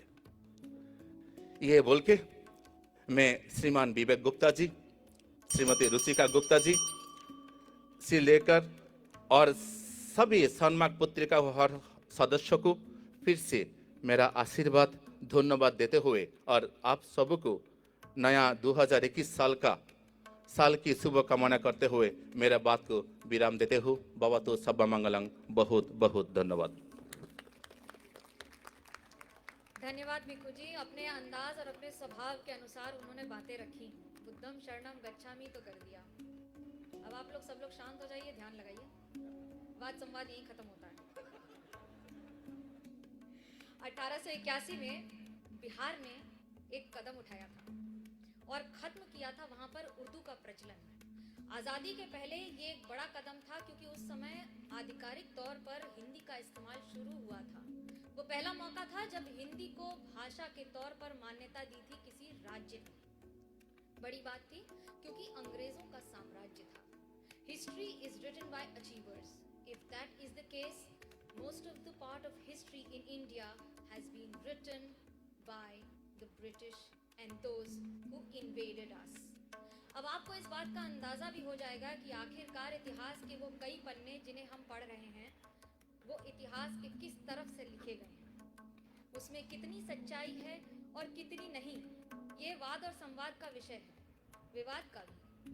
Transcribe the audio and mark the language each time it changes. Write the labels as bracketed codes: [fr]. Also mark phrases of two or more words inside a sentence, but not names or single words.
[hi] ये बोल के मैं श्रीमान विवेक गुप्ता जी, श्रीमती रुचिका गुप्ता जी से लेकर और सभी सन्मार्ग पत्रिका हर सदस्य को फिर से मेरा आशीर्वाद, धन्यवाद देते हुए और आप सबको नया 2021 साल की शुभकामना करते हुए मेरा बात को विराम देते हूँ। बाबा तो सब मंगलम। बहुत बहुत धन्यवाद। धन्यवाद मिकू जी। अपने अंदाज और अपने स्वभाव के अनुसार उन्होंने बातें रखी। [pi] बुद्धम शरणम गच्छामि [hi] तो कर दिया। अब आप लोग सब लोग शांत हो जाइए, ध्यान लगाइए। वाद संवाद यही खत्म होता है। 1881 में बिहार ने एक कदम उठाया था और खत्म किया था वहां पर उर्दू का प्रचलन। आज़ादी के पहले ये एक बड़ा कदम था क्योंकि उस समय आधिकारिक तौर पर हिंदी का इस्तेमाल शुरू हुआ था। वो पहला मौका था जब हिंदी को भाषा के तौर पर मान्यता दी थी किसी राज्य ने। बड़ी बात थी क्योंकि अंग्रेजों का साम्राज्य था। [en] History is written by achievers. If that is the case, most of the part of history in India has been written by the British and those who invaded us. [hi] अब आपको इस बात का अंदाजा भी हो जाएगा कि आखिरकार इतिहास के वो कई पन्ने जिन्हें हम पढ़ रहे हैं, वो इतिहास के किस तरफ से लिखे गए हैं, उसमें कितनी सच्चाई है और कितनी नहीं, ये वाद और संवाद का विषय है, विवाद का भी।